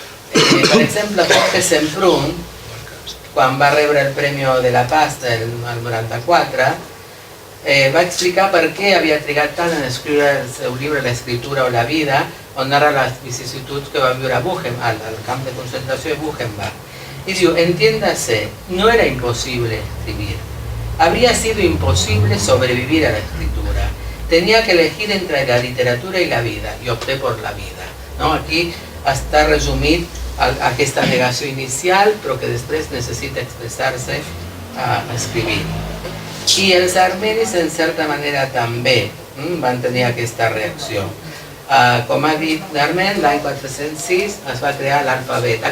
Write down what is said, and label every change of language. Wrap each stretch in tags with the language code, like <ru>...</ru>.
<ca>Per exemple, Jorge Semprún, quan va rebre el Premi de la Paz el 94, va explicar per què havia trigat tant en escriure el seu llibre L'escritura o la vida, on narra les vicissituds que va viure a Buchenwald, al camp de concentració de Buchenwald.</ca> <es>Y digo, entiéndase, no era imposible escribir. Habría sido imposible sobrevivir a la escritura. Tenía que elegir entre la literatura y la vida, y opté por la vida.</es> <ca>Aquí està resumit aquesta negació inicial, però que després necessita expressar-se escrivint. I els armenis, en certa manera, també van tenir aquesta reacció. Com ha dit Darmen, l'any 406 es va crear l'alfabet.</ca>